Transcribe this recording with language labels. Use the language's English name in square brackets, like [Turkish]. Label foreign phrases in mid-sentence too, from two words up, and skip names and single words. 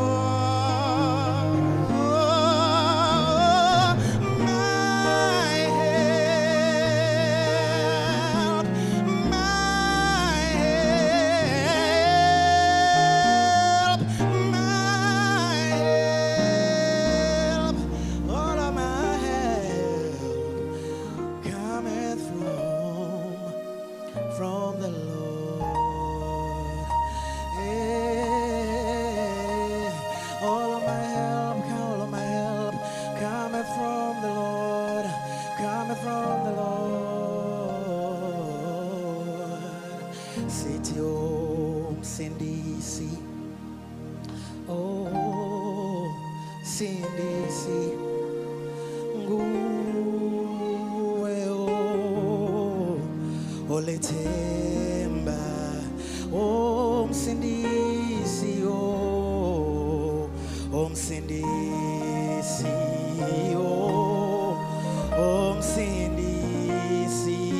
[English] My help, my help, my help, all of my help cometh from the Lord. All of my help cometh from the Lord, cometh from the Lord. [Zulu] Sithi umsindisi, oh sindisi, nguwe olethemba, oh msindisi, oh msindisi, oh msindisi,